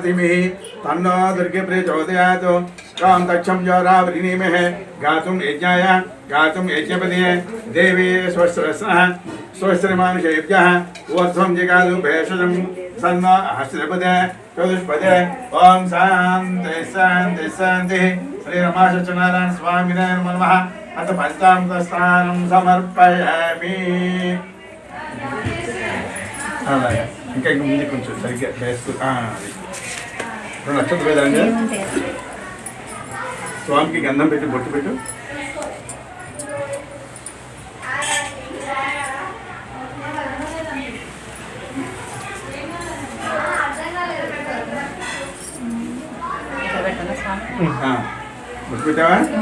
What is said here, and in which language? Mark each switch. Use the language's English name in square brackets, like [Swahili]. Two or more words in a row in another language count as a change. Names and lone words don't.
[Sanskrit] धीमहि तन्नो दुर्गे प्रचोदयात् ॐ दक्षं योरावृणीमहे गातुं यज्ञाय गातुं यज्ञपदे देवी स्वस्त्रस्नः स्वस्त्रमानुषेभ्यः ऊर्ध्वं जगातु भेषजं सन्नो हस्तपदे चतुष्पदे ॐ शान्ति शान्ति शान्तिः श्रीरमाशनारायण स्वामिने नमः अथ पञ्चामृतस्नानं समर्पयामि। [Telugu] ఇంకా ముందు కొంచెం సరిగ్గా వేస్తూ అది 2 నక్షత్రం వేదండి. స్వామికి గంధం పెట్టి బొట్టు పెట్టు. బొట్టు పెట్టావా?